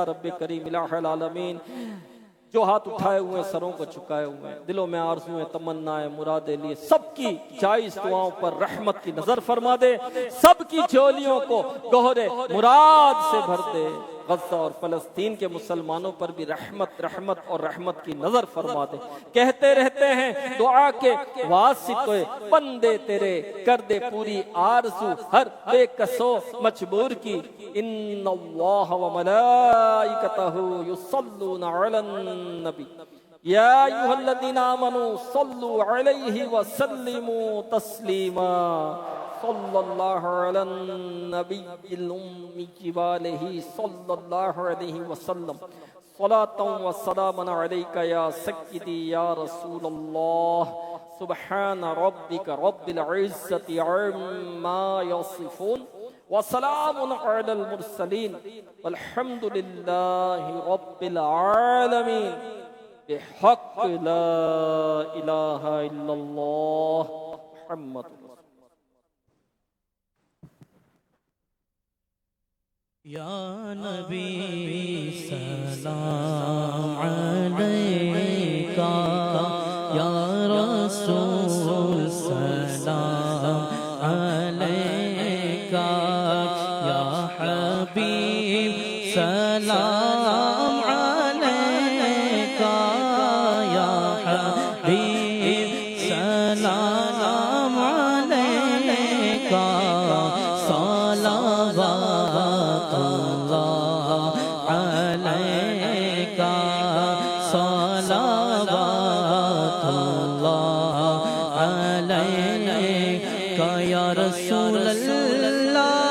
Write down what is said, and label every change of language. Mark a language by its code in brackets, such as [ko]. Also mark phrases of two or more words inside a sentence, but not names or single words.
[ur] یا ربِ کریم [ar] إله العالمين [ur] جو ہاتھ اٹھائے ہوئے سروں کو جھکائے ہوئے ہیں، دلوں میں آرزوئیں تمنائیں مرادیں لیے، سب کی جائز دعاؤں پر رحمت کی نظر فرما دے، سب کی جھولیوں کو گہری مراد سے بھر دے. غزہ اور فلسطین کے مسلمانوں پر بھی رحمت رحمت اور رحمت کی نظر فرما دے. کہتے رہتے ہیں دعا کے واسطے بندے تیرے، کر دے پوری آرزو ہر بیکس و مجبور کی. [ar] إن الله وملائكته يصلون على النبي يا أيها الذين آمنوا صلوا عليه وسلموا تسليما. صلى الله على النبي الأمي وآله صلى الله عليه وسلم. صلاة وسلاما عليك يا سيدي يا رسول الله. سبحان ربك رب العزة عما يصفون وسلام على المرسلين والحمد لله رب العالمين. بحق لا إله إلا الله محمد. يا نبي سلام عليك، يا رسول سلام عليك، يا حبيب سلام عليك، يا حبيب سلام عليك. يا رسول الله,